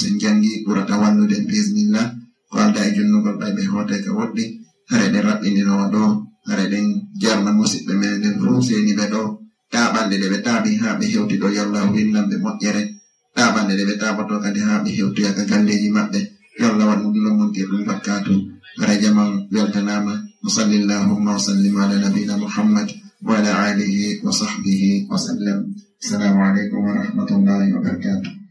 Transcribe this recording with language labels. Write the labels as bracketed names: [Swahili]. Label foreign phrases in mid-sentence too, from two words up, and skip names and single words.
[Fula] sen jangi ɓurata wallude bismillah ko alda e junnugol ɓayɓe hoote ka woɗɗi haray ɗen raɓɓindinowo ɗo haray ɗen jarna musidɓe meɗen fof seniɓe ɗo taɓanɗe ɗe ɓe taaɓi ha ɓe hewti ɗo yallahu winnanɓe moƴƴere taɓanɗe ɗe ɓe taɓato kadi ha ɓe hewtoya ka galleji maɓɓe yallah waɗ ɗum ɗo montirɗum bakkatu haray jaman weltanama [Arabic] وصل اللهم وسلم على نبينا محمد وعلى آله وصحبه وسلم. السلام عليكم ورحمة الله وبركاته.